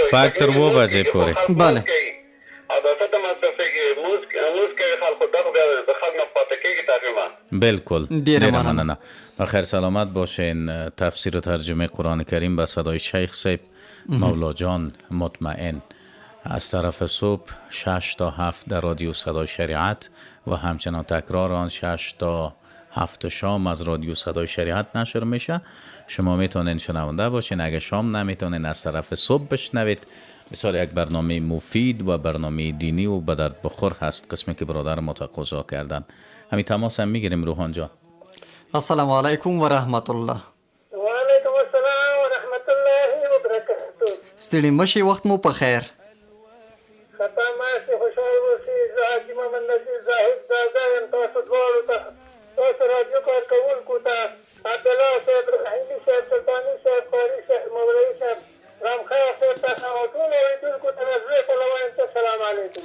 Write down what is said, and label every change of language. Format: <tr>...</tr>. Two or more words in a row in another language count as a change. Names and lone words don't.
<ps>شپږ تر 7 بجې پورې. بله. او دا څه د مصرفي کې موږ کې خلکو دغه د خلک نه پاتې کېږي ترجمه. بالکل. ډیره مننه.</ps> <fa>بخیر سلامت باشین. تفسیر و ترجمه قرآن کریم به صدای شیخ صاحب مولا جان مطمئن از طرف صبح 6 تا 7 در رادیو صدای شریعت و همچنان تکرار آن 6 تا 7 شام از رادیو صدای شریعت نشر میشه. شما میتونین شنونده باشین. اگه شام نمیتونین از طرف صبح بشنوید. بسیار یک برنامه مفید و برنامه دینی و به درد بخور هست، قسمی که برادر ما تقاضا کردن. همین تماس هم میگیریم. روحان جان</fa> <ar>السلام علیکم و رحمت الله. و علیکم السلام و رحمت الله و برکاته.</ar> <ps>ستړي مشي، وخت مو په خیر. خطا ماشي، خوشحال اوسئ. زه حاجي محمد نذیر زاهد زاده یم. تاسو دواړو ته، تاسو راډیو کارکوونکو ته، عبدالله صاحب، رحیمي صاحب، سلطاني صاحب، قاري صاحب، مولوي صاحب، رامخیار صاحب ته او ټولو اورېدونکو ته مې زړه په وایم چې</ps> <ar>السلام علیکم.</ar>